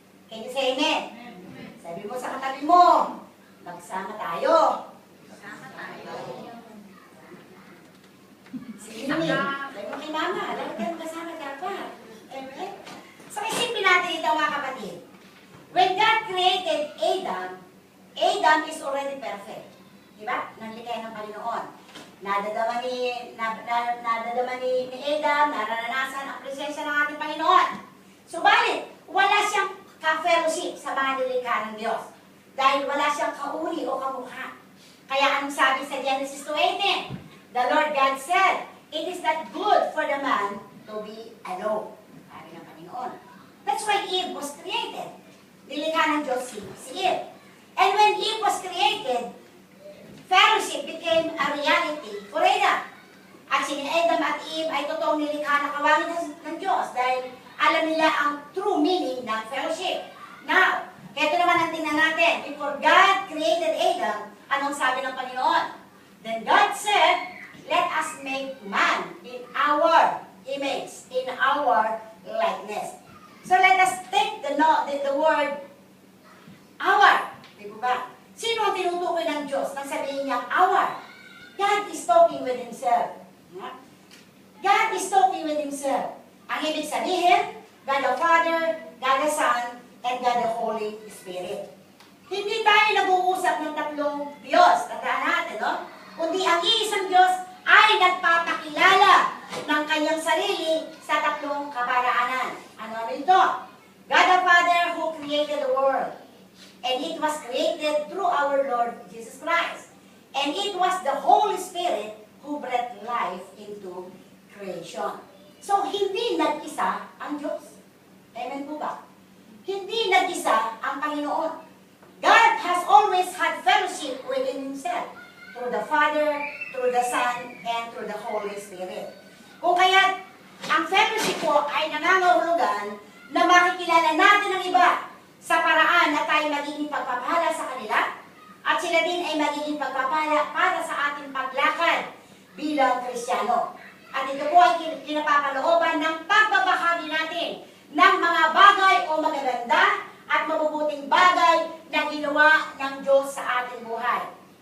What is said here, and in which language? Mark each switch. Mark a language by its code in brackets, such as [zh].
[tl] Can you say amen? Sabi mo sa katabi mo, magsama tayo. Magsama tayo. Sige naman. Sabi mo kay mama, alam ka kasama dapat. Amen? So isipin natin ito mga kapatid. [en] When God created Adam, Adam is already perfect. [tl] Diba? Nanlikay ng Panginoon. Nadadama ni Adam, nararanasan ang presensya ng ating Panginoon. Subalit, wala siyang ka-fellowship sa mga nilikha ng Diyos. Dahil wala siyang kauri o kamukha. Kaya anong sabi sa Genesis 2:18? [en] The Lord God said, it is not good for the man to be alone. Sabi ng Panginoon. That's why Eve was created. Nilikha ng Diyos si Eve. And when Eve was created, fellowship became a reality for Adam. [tl] At si Adam at Eve ay totoong nilikha na kawangin ng Diyos dahil alam nila ang true meaning ng fellowship. Now, ito naman ang tingnan natin. [en] Before God created Adam, anong sabi ng Panginoon? Then God said, let us make man in our image, in our likeness. So let us take the word our. Di ba? [tl] Sino ang tinutukoy ng Diyos nang sabihin niya our? [en] God is talking with Himself. God is talking with Himself. Ang ibig sabihin, God the Father, God the Son, and God the Holy Spirit. [tl] Hindi tayo nag-uusap ng tatlong Diyos. Tandaan natin, no? Kundi ang iisang Diyos ay nagpapakilala ng kanyang sarili sa tatlong kaparaanan. Ano ito? [en] God the Father who created the world. And it was created through our Lord Jesus Christ. And it was the Holy Spirit who breathed life into creation. [tl] So, hindi nag-isa ang Diyos. Amen po ba? Hindi nag-isa ang Panginoon. [en] God has always had fellowship within Himself through the Father, through the Son, and through the Holy Spirit. [tl] Kung kaya ang fellowship po ay nangangahulugan na makikilala natin ang iba sa paraan na tayo magiging pagpapala sa kanila at sila din ay magiging pagpapala para sa ating paglakad bilang Kristiyano. At ito po ay kinapapalooban ng pagbabahagi natin ng mga bagay o magaganda at mabubuting bagay na ginawa ng Diyos sa ating buhay.